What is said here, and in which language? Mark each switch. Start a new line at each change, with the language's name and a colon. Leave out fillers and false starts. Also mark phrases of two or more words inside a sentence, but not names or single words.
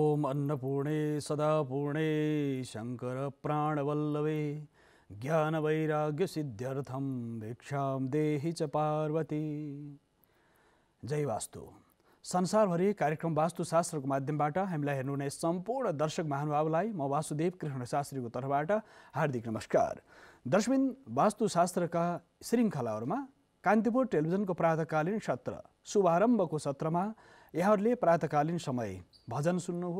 Sanskrit: अन्नपूर्णे सदा पूर्णे शंकर प्राणवल्लभे ज्ञान वैराग्य सिद्ध्यर्थम भिक्षाम देहि च पार्वती।
Nepali: जय वास्तु। संसारभरि कार्यक्रम वास्तुशास्त्रको माध्यमबाट हामीलाई हेर्नुहुने सम्पूर्ण दर्शक महानुभावलाई म वासुदेव कृष्ण शास्त्रीको तर्फबाट हार्दिक नमस्कार। दर्शकबिन, वास्तुशास्त्रका श्रृङ्खलाहरूमा कान्तिपुर टेलिभिजनको प्रातःकालीन सत्र शुभारम्भको सत्रमा यहाँहरूले प्रातःकालीन समय भजन सुन्नुभयो।